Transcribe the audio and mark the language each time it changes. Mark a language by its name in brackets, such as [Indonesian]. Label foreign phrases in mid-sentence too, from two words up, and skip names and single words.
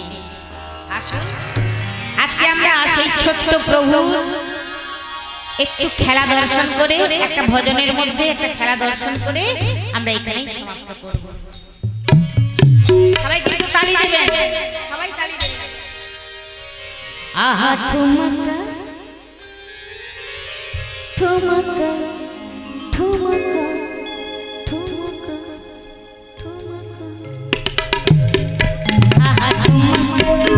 [Bangla] আসুন আজকে আমরা সেই ছোট্ট প্রভু একটু খেলা দর্শন করে, একটা ভজনের মধ্যে একটা খেলা দর্শন করে আমরা এখানেই সমাপ্ত করব। সবাই কিন্তু তালি দেবেন, সবাই তালি দেবেন। [Hindi] आहा ठुमका ठुमका ठुमका ठुमका ठुमका आहा ठुमका